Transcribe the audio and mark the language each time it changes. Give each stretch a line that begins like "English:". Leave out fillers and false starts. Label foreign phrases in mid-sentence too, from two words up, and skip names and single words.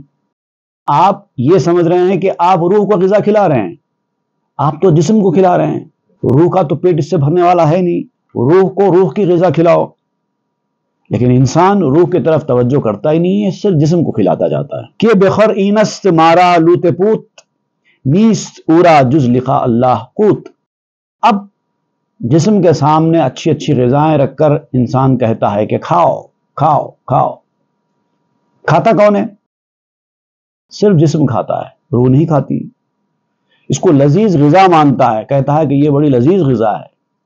Urdu: آپ یہ سمجھ رہے ہیں کہ آپ روح کو غذا کھلا رہے ہیں، آپ تو جسم کو کھلا رہے ہیں. روح کا تو پیٹ اس سے بھرنے والا ہے نہیں. روح کو روح کی غذا کھلاؤ. لیکن انسان روح کی طرف توجہ کرتا ہی نہیں ہے، صرف جسم کو کھلاتا جاتا ہے.
Persian: کہ بخر اینست مارا لوت پوت، نیست اورا جز لکھا اللہ قوت.
Urdu: اب جسم کے سامنے اچھی اچھی غذائیں رکھ کر انسان کہتا ہے کہ کھاؤ کھاؤ کھاؤ. کھاتا کون ہے؟ صرف جسم کھاتا ہے، روح نہیں کھاتی. اس کو لذیذ غذا مانتا ہے، کہتا ہے کہ یہ بڑی لذیذ غذا ہے.